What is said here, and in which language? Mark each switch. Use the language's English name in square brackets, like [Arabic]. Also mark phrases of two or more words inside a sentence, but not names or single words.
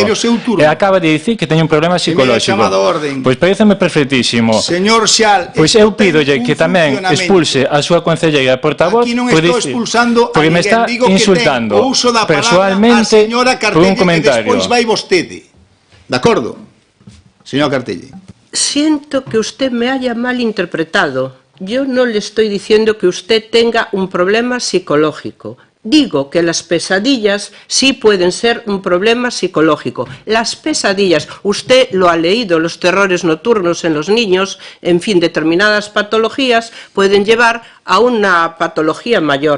[Galician] E acaba de dicir que teño un problema psicolóxico. Pois pareceme perfectísimo. Señor Xial, pois eu pídolle que tamén expulse a súa concelleira portavoz porque me está insultando persoalmente por un comentario. Despois vai vostede. De acordo? Señor Cartelle. [Spanish] Siento que usted me haya malinterpretado. Yo no le estoy diciendo que usted tenga un problema psicológico. Digo que las pesadillas sí pueden ser un problema psicológico. Las pesadillas, usted lo ha leído, los terrores nocturnos en los niños, en fin, determinadas patologías pueden llevar a una patología mayor.